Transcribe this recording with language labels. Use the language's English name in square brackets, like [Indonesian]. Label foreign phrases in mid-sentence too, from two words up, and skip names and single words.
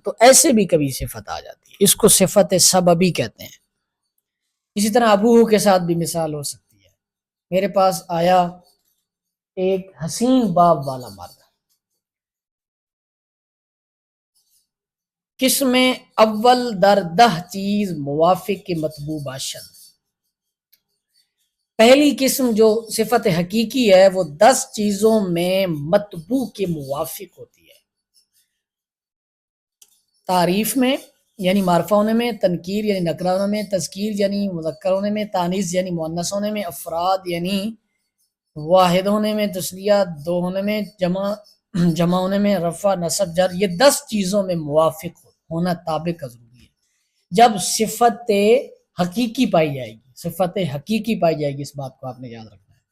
[Urdu] تو ایسے بھی کبھی صفت آ جاتی ہے، اس کو صفت سببی کہتے ہیں۔ اسی طرح ابوہ کے ساتھ بھی مثال ہو سکتی ہے، میرے پاس آیا ایک حسین باب والا مرد، [Persian] قسم اول در 10 چیز موافق کے مطبوع باشد، [Urdu] پہلی قسم جو صفت حقیقی ہے وہ 10 چیزوں میں مطبوع کے موافق ہوتی ہے، تعریف میں یعنی معرفہ ہونے میں، تنکیر یعنی نکرہ ہونے میں، تذکیر یعنی مذکر ہونے میں، تانیث یعنی مؤنث ہونے میں، افراد یعنی واحد ہونے میں، تثنیہ 2 ہونے میں، جمع ہونے میں، رفع نصب جر، یہ 10 چیزوں میں موافق ہونا تابع کا ضروری ہے جب صفت حقیقی پائی جائے گی، صفت حقیقی پائی جائے گی، اس بات کو آپ نے یاد رکھنا ہے۔